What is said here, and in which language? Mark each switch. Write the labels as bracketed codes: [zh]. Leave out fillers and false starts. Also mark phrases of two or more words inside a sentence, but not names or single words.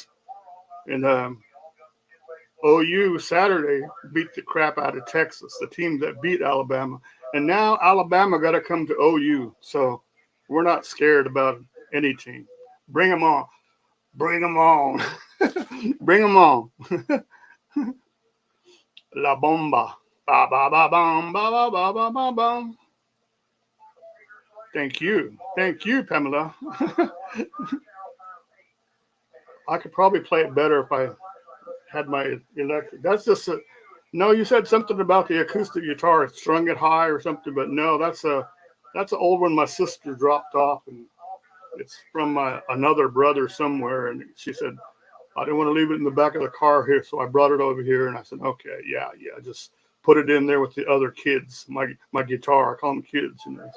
[en] And OU Saturday beat the crap out of Texas, the team that beat Alabama. And now Alabama got to come to OU. So we're not scared about any team. Bring them on. Bring them on. Bring them on. [es] La bomba. Ba ba ba bum ba ba ba ba ba bum. [en] Thank you. Thank you, Pamela. I could probably play it better if I had my electric. That's just a, no, you said something about the acoustic guitar, strung it high or something, but no, that's an old one my sister dropped off, and it's from another brother somewhere, and she said, I didn't want to leave it in the back of the car here, so I brought it over here, and I said, okay, yeah, just put it in there with the other kids, my guitar, I call them kids, you know.